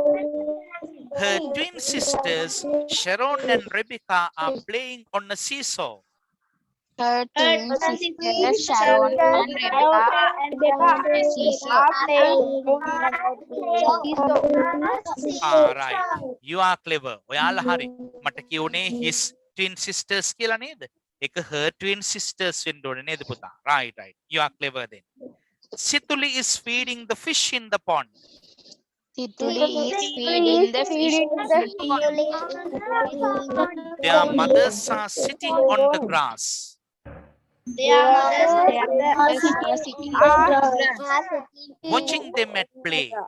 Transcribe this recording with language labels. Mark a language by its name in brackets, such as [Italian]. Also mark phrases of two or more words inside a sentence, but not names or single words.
[English] Her twin sisters Sharon and Rebecca are playing on a seesaw. Her twin sisters Sharon and Rebecca are Right. You are clever. [Sinhala] ඔයාලා හරි. මට කියුනේ [English] his twin sisters [Sinhala] කියලා නේද? ඒක [English] her twin sisters [Sinhala] වෙන්න ඕනේ නේද පුතා? [English] Right. You are clever then. Situli is feeding the fish in the pond. Situli is feeding the fish. Their mothers are sitting on the grass. Watching them at play.